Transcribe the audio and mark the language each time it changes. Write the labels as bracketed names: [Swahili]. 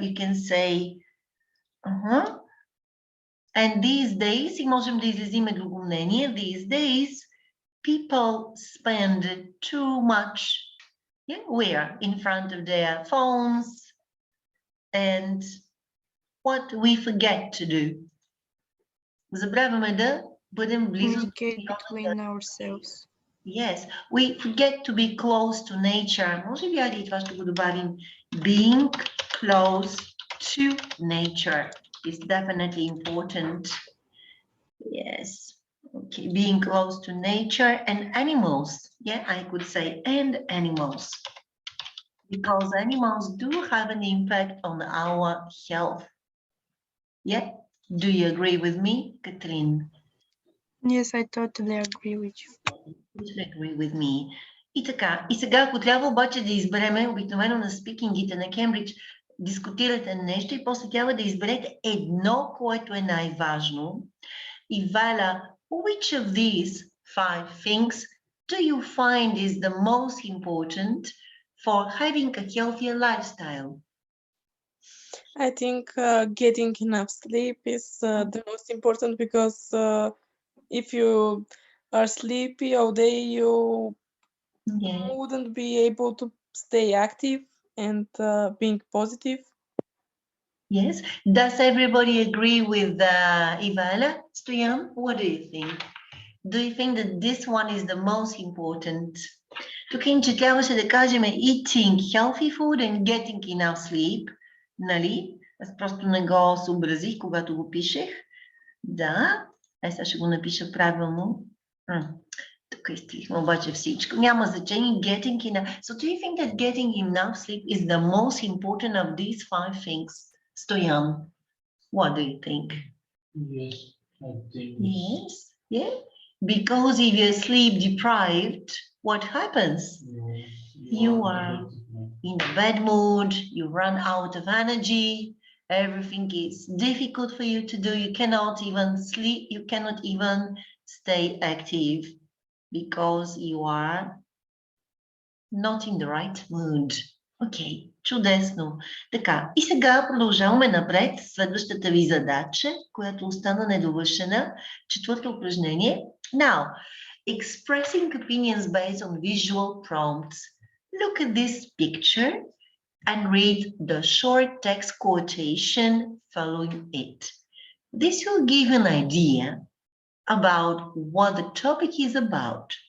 [English] You can say, And these days, [Bulgarian] и можем да изразиме друго мнение, [English] these days, people spend too much, where? In front of their phones, and what we forget to do. [Bulgarian] Забравяме да бъдем близо. [English] Communicate between ourselves. Yes, we forget to be close to nature. [Bulgarian] Може би и това ще го добавим. [English] Being close to nature is definitely important. Yes. Okay, being close to nature and animals. Yeah, I could say and animals. Because animals do have an impact on our health. Yeah, do you agree with me, Katrin? Yes, I totally agree with you. You agree with me. [Bulgarian] И така, и сега, ако трябва обаче да избереме, обикновено на спикингите на Кембридж, дискутирате нещо и после трябва да изберете едно, което е най-важно. [English] Ivala, which of these 5 things do you find is the most important for having a healthier lifestyle? I think getting enough sleep is the most important because if you are sleepy all day, you wouldn't be able to stay active and being positive. Yes. Does everybody agree with Ivala? Stoyan, what do you think? Do you think that this one is the most important? [Bulgarian] Тук иначе трябваше да кажем [English] eating healthy food and getting enough sleep, [Bulgarian] нали? Аз просто не го съобразих, когато го пишех. Да, сега ще го напиша правилно. Тук изтрихме обаче всичко. Няма значение. [English] Getting enough. So do you think that getting enough sleep is the most important of these 5 things? Stoyan, what do you think? Yes, I think. Yes, yeah. Because if you're sleep deprived, what happens? You are in a bad mood, you run out of energy, everything is difficult for you to do, you cannot even sleep, you cannot even stay active because you are not in the right mood. [Bulgarian] Окей, чудесно. Така, и сега продължаваме напред. Следващата ви задача, която остана недовършена. 4-то упражнение. [English] Now, expressing opinions based on visual prompts. Look at this picture and read the short text quotation following it. This will give an idea about what the topic is about.